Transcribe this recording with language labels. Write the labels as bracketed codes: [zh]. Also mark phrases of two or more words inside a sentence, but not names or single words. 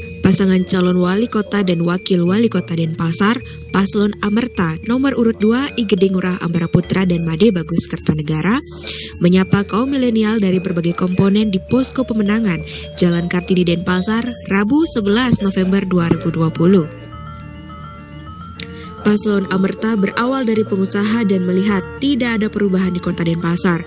[id] Pasangan calon wali kota dan wakil wali kota Denpasar, Paslon Amerta nomor urut 2 Igede Ngurah Ambara Putra dan Made Bagus Kertanegara, menyapa kaum milenial dari berbagai komponen di posko pemenangan Jalan Kartini Denpasar, Rabu 11 November 2020. Paslon Amerta berawal dari pengusaha dan melihat tidak ada perubahan di kota Denpasar.